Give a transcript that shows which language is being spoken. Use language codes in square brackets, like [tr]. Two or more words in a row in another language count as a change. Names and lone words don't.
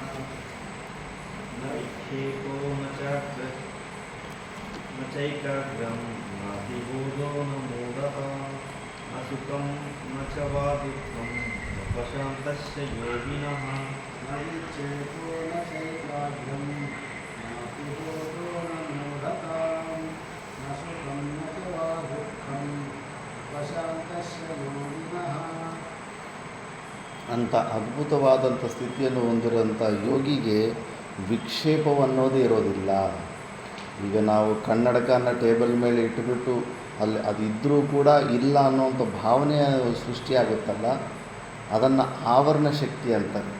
[sa] न विक्षेपो न चैकाग्र्यं नातिबोधो न मूढः न सुखं न च वा दुःखम् उपशान्तस्य योगिनः. न विक्षेपो न चैकाग्र्यं नातिभूतो न मूढता न सुखं न च वा दुःखं उपशान्तस्य योगिनः. [kn] ಅಂತ ಅದ್ಭುತವಾದಂಥ ಸ್ಥಿತಿಯನ್ನು ಹೊಂದಿರುವಂಥ ಯೋಗಿಗೆ ವಿಕ್ಷೇಪವನ್ನೋದೇ ಇರೋದಿಲ್ಲ. ಈಗ ನಾವು ಕನ್ನಡಕನ ಟೇಬಲ್ ಮೇಲೆ ಇಟ್ಟುಬಿಟ್ಟು ಅಲ್ಲಿ ಅದಿದ್ದರೂ ಕೂಡ ಇಲ್ಲ ಅನ್ನೋವಂಥ ಭಾವನೆ ಸೃಷ್ಟಿಯಾಗುತ್ತಲ್ಲ, ಅದನ್ನು ಆವರಣ ಶಕ್ತಿ ಅಂತಾರೆ.